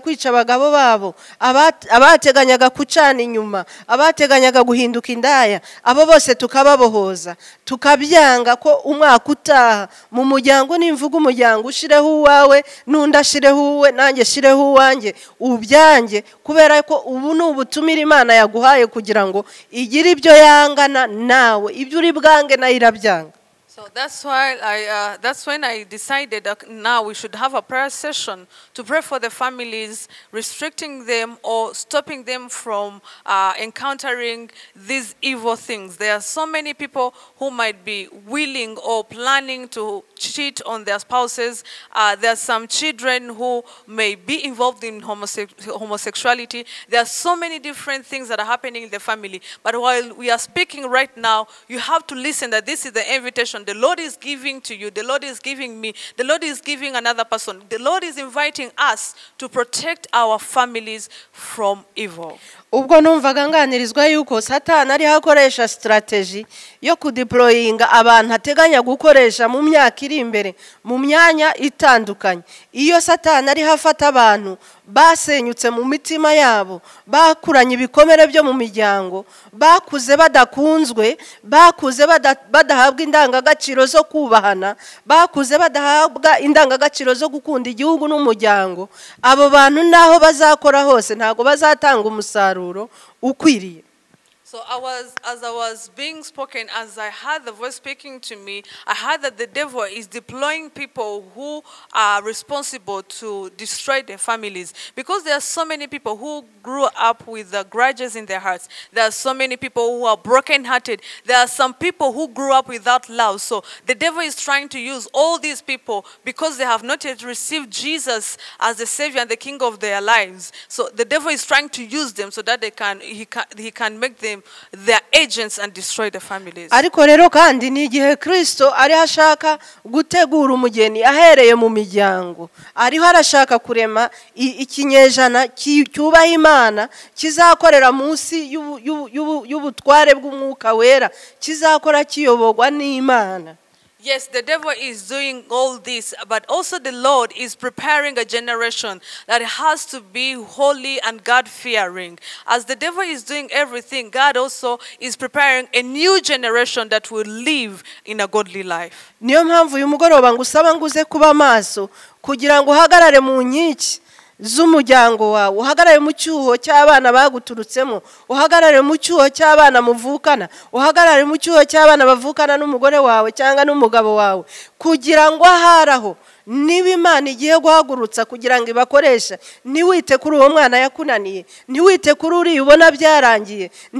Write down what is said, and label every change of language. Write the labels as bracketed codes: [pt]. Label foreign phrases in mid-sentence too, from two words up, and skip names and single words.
[rw] kwica abagabo babo, abateganyaga kucana inyuma, abateganyaga guhinduka indaya, abo bose tukababohoza, tukabyanga ko umwaka utaha mu muryango nimvuga umuryango ushireho uwawe n'unda shireho uwe nanjye shireho uwanjye ubyanjye, kubera ko ubu n'ubutumira Imana yaguhaye kugira ngo igire ibyo yangana nawe, ibyo uri bwange nayo irabyanga. [en] So that's why that's when I decided that now we should have a prayer session to pray for the families, restricting them or stopping them from encountering these evil things. There are so many people who might be willing or planning to cheat on their spouses. There are some children who may be involved in homosexuality. There are so many different things that are happening in the family. But while we are speaking right now, you have to listen that this is the invitation the Lord is giving to you. The Lord is giving me. The Lord is giving another person. The Lord is inviting us to protect our families from evil. [rw] ubwo numvaga nganirizwa yuko Satani ari hakoresha strategy yo kudeployinga abantu ateganya gukoresha mu myaka iri imbere mu myanya itandukanye. Iyo Satani ari hafata abantu basenyutse mu mitima yabo, bakuranye ibikomere byo mu miryango, bakuze badakunzwe, bakuze badahabwa indangagaciro zo kubahana, bakuze badahabwa indangagaciro zo gukunda igihugu n'umuryango, abo bantu naho bazakora hose ntago bazatanga umusaruro ukwiriye. [en] So as I was being spoken, as I heard the voice speaking to me, I heard that the devil is deploying people who are responsible to destroy their families. Because there are so many people who grew up with the grudges in their hearts. There are so many people who are broken-hearted. There are some people who grew up without love. So the devil is trying to use all these people because they have not yet received Jesus as the Savior and the King of their lives. So the devil is trying to use them so that he can make them their agents and destroy the families. [rw] Ariko rero kandi ni igihe Kristo ari hashaka gutegura umugeni ahereye mu miryango. Ariho arashaka kurema ikinyejana cyubaha Imana kizakorera munsi y'ubutware bw'umwuka wera, kizakora kiyobogwa n'Imana. [en] Yes, the devil is doing all this, but also the Lord is preparing a generation that has to be holy and God-fearing. As the devil is doing everything, God also is preparing a new generation that will live in a godly life. [rw] Niyo mpamvu uyu mugoroba ngusaba nguze kuba maso kugira ngo uhagarare mu nkiki z'umuryango wawe, uhagarare mu cyuho cy'abana baguturutsemo, uhagarare mu cyuho cy'abana muvukana, uhagarare mu cyuho cy'abana bavukana n'umugore wawe cyangwa n'umugabo wawe, kugira ngo aharaho niba Imana igiye guhagurutsa kugira ngo ibakoresha, ntiwite kuri uwo mwana yakunaniye, ntiwite kuri uri ubona byarangiye,